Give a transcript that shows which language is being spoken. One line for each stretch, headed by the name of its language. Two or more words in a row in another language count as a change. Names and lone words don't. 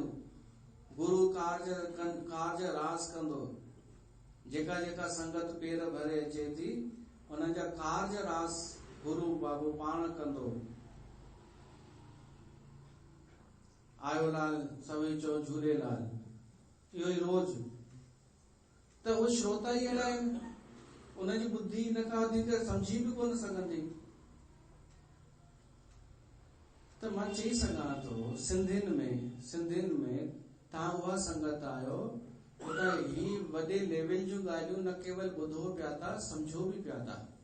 Sindhi: गुरु कार्ज रास कंदो, जेका जेका संगत पेर भरे अचे थी उन्हनि जा कार्ज रास गुरु बाबू पाण कंदो। आयो लाल सभई चओ झूलेलाल, इहो ई रोज। त उहे श्रोता ई अहिड़ा आहिनि, उनजी बुद्धि न का वधीक सम्झी बि कोन सघंदी। त मां चई सघां थो, सिंधियुनि में तव्हां उहा संगत आहियो त ही वॾे लेवल जूं ॻाल्हियूं न केवल ॿुधो पिया था, सम्झो बि पिया था।